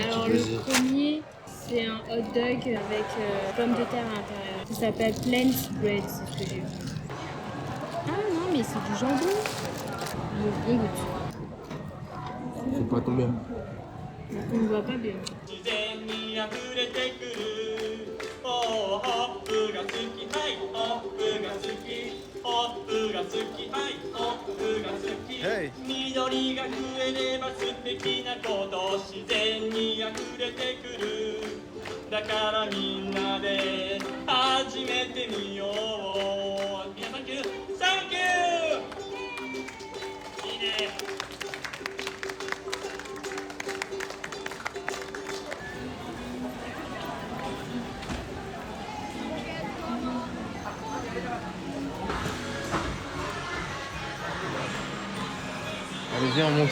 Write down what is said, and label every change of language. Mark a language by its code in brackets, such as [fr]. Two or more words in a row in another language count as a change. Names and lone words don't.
[fr] Alors petit plaisir. le premier, c'est un hot dog avec pommes de terre à l'intérieur. Ça s'appelle Plant Bread, c'est ce que j'ai vu. Ah non, mais c'est du jambon. On goûte. C'est pas tombé. On ne voit pas bien. [ja] 自然に溢れてくるホップが好きはいホップが好きホップが好きはいホップが好き Hey. 緑が増えれば素敵なこと自然に溢れてくるだからみんなで始めてみよう皆さん [en] thank you thank you [ja] いいね [fr] Allez, viens, on monte.